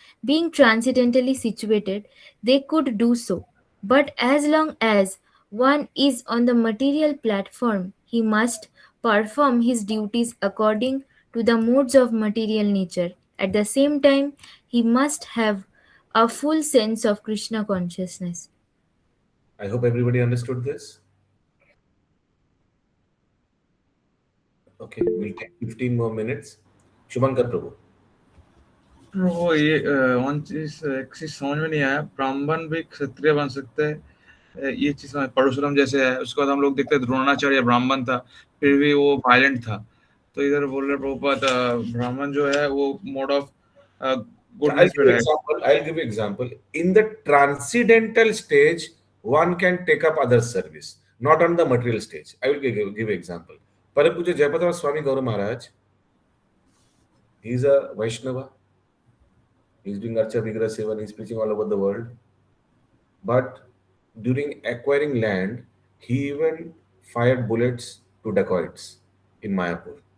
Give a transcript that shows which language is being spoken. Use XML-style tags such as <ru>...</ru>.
<en>Being transcendentally situated, they could do so, but as long as one is on the material platform, he must perform his duties according to the modes of material nature. At the same time, he must have a full sense of Krishna consciousness. I hope everybody understood this. Okay, we'll take 15 more minutes. Shubhankar Prabhu.</en> <hi>वो ये एक चीज समझ में नहीं आया, ब्राह्मण भी क्षत्रिय बन सकते हैं, ये चीज परशुराम जैसे है। उसके बाद हम लोग देखते हैं द्रोणाचार्य ब्राह्मण था, फिर भी वो वायलेंट था। तो इधर बोल रहे प्रभुपाद ब्राह्मण जो है वो मोड ऑफ गुडनेस पे रहे।</hi> <en>I'll give you example. In the transcendental stage, one can take up other service, not on the material stage. I will give example. Parab Puja Jayapatama Swami Gauru Maharaj, he is a Vaishnava. He is doing Archa Vigraha Sevan. He is preaching all over the world. But during acquiring land, he even fired bullets to dacoits in Mayapur.</en>